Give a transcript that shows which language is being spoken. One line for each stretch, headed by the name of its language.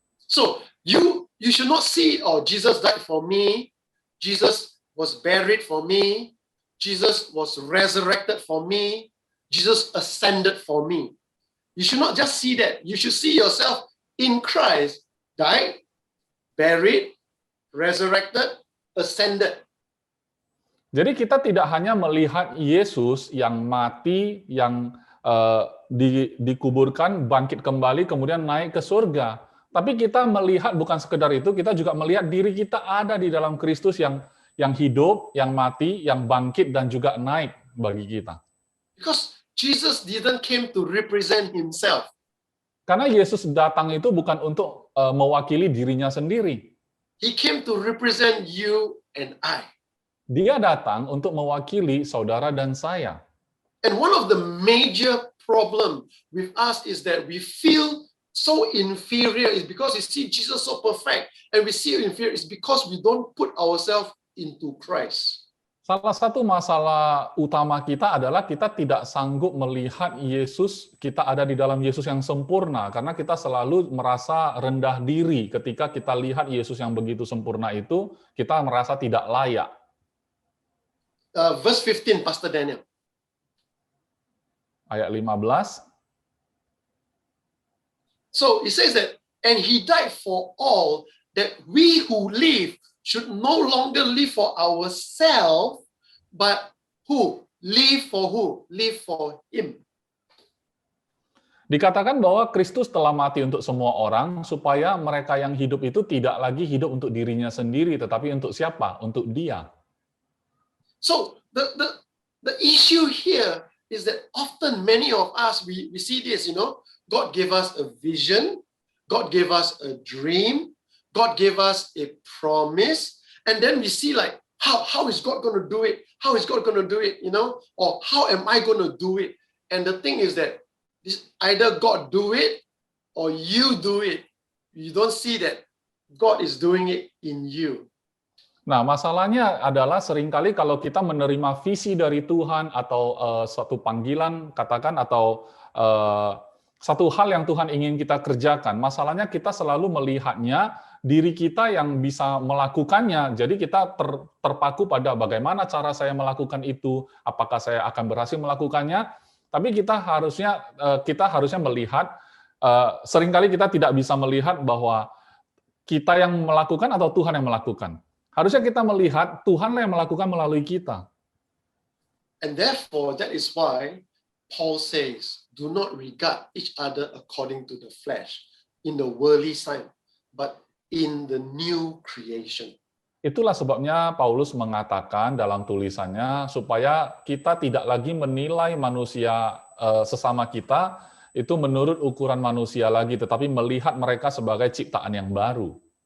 English: So, you should not see, oh, Jesus died for me, Jesus was buried for me, Jesus was resurrected for me, Jesus ascended for me. You should not just see that. You should see yourself in Christ, died, buried, resurrected, ascended.
Indonesian: Jadi kita tidak hanya melihat Yesus yang mati, yang dikuburkan, bangkit kembali, kemudian naik ke surga. Tapi kita melihat bukan sekedar itu, kita juga melihat diri kita ada di dalam Kristus yang hidup, yang mati, yang bangkit, dan juga naik bagi kita.
English: Because Jesus didn't came to represent himself.
Indonesian: Karena Yesus datang itu bukan untuk mewakili dirinya sendiri.
English: He came to represent you and I.
Indonesian: Dia datang untuk mewakili saudara dan saya.
English: And one of the major problem with us is that we feel so inferior is because we see Jesus so perfect, and we see inferior is because we don't put ourselves into Christ.
Indonesian: Salah satu masalah utama kita adalah kita tidak sanggup melihat Yesus, kita ada di dalam Yesus yang sempurna, karena kita selalu merasa rendah diri ketika kita lihat Yesus yang begitu sempurna itu, kita merasa tidak layak.
English: Verse 15, Pastor Daniel.
Indonesian: Ayat 15.
English: So it says that, and he died for all, that we who live should no longer live for ourselves, but who? Live for who? Live for him.
Indonesian: Dikatakan bahwa Kristus telah mati untuk semua orang supaya mereka yang hidup itu tidak lagi hidup untuk dirinya sendiri, tetapi untuk siapa? Untuk Dia.
English: So the issue here is that often many of us, we see this, God gave us a vision, God gave us a dream, God gave us a promise, and then we see like, how is God going to do it? How is God going to do it? Or how am I going to do it? And the thing is that either God do it or you do it. You don't see that God is doing it in you.
Indonesian: Nah, masalahnya adalah seringkali kalau kita menerima visi dari Tuhan atau suatu panggilan, katakan, atau satu hal yang Tuhan ingin kita kerjakan, masalahnya kita selalu melihatnya diri kita yang bisa melakukannya. Jadi kita terpaku pada bagaimana cara saya melakukan itu, apakah saya akan berhasil melakukannya. Tapi kita harusnya melihat, seringkali kita tidak bisa melihat bahwa kita yang melakukan atau Tuhan yang melakukan. Harusnya kita melihat Tuhanlah yang melakukan melalui kita.
English: And therefore, that is why Paul says, do not regard each other according to the flesh, in the worldly sign, but in the new creation.
Indonesian: Itulah sebabnya Paulus mengatakan dalam tulisannya supaya kita tidak lagi menilai manusia sesama kita itu menurut ukuran manusia lagi, tetapi melihat mereka sebagai ciptaan yang baru.